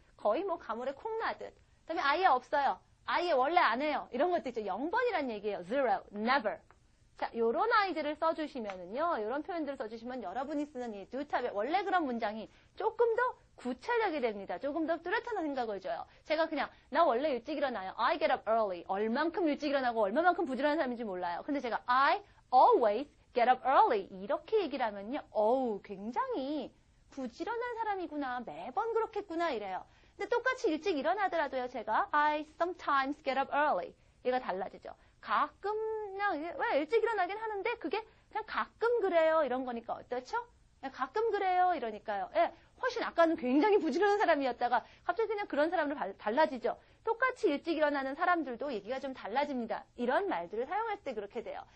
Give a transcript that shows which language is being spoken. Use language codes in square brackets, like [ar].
[ko] 거의 가물에 콩 나듯. 그다음에 아예 없어요. 아예 원래 안 해요. 이런 것도 있죠. 0번이란 얘기예요. zero, never. 자, 요런 아이들을 써주시면은요, 요런 표현들을 써주시면 여러분이 쓰는 이 do type의 원래 그런 문장이 조금 더 구체적이 됩니다. 조금 더 뚜렷한 생각을 줘요. 제가 그냥 나 원래 일찍 일어나요. [en] I get up early. [ko] 얼만큼 일찍 일어나고 얼마만큼 부지런한 사람인지 몰라요. 근데 제가 [en] I always get up early. [ko] 이렇게 얘기를 하면요. 어우, 굉장히 부지런한 사람이구나. 매번 그렇겠구나 이래요. 근데 똑같이 일찍 일어나더라도요. 제가 [en] I sometimes get up early. [ko] 얘가 달라지죠. 가끔 그냥 왜 일찍 일어나긴 하는데 그게 그냥 가끔 그래요. 이런 거니까 어떻죠? 가끔 그래요. 이러니까요. 예, 훨씬 아까는 굉장히 부지런한 사람이었다가 갑자기 그냥 그런 사람으로 달라지죠. 똑같이 일찍 일어나는 사람들도 얘기가 좀 달라집니다. 이런 말들을 사용할 때 그렇게 돼요.